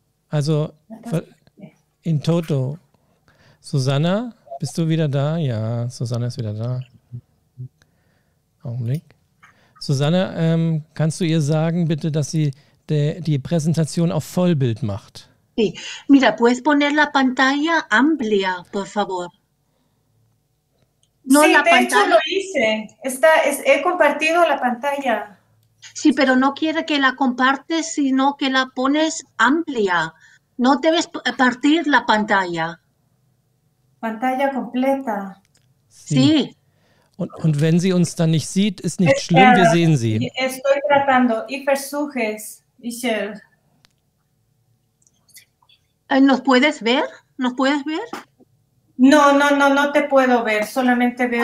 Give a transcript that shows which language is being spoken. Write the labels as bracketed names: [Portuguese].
[German] also in toto. Susanna, bist du wieder da? Ja, Susanna ist wieder da. Augenblick. Susanna, kannst du ihr sagen, bitte, dass sie die Präsentation auf Vollbild macht? [Spanish] Sí. Mira, ¿puedes poner la pantalla amplia, por favor? No, sí, la de hecho pantalla. lo hice. He compartido la pantalla. Sí, pero no quiere que la compartes, sino que la pones amplia. No debes partir la pantalla. Pantalla completa. Sí. [German] Und wenn sie uns dann nicht sieht, ist nicht schlimm, wir sehen sie. [Spanish] Estoy tratando. [German] Ich versuche es. [Spanish] ¿Nos puedes ver? ¿Nos puedes ver? No te puedo ver. Solamente veo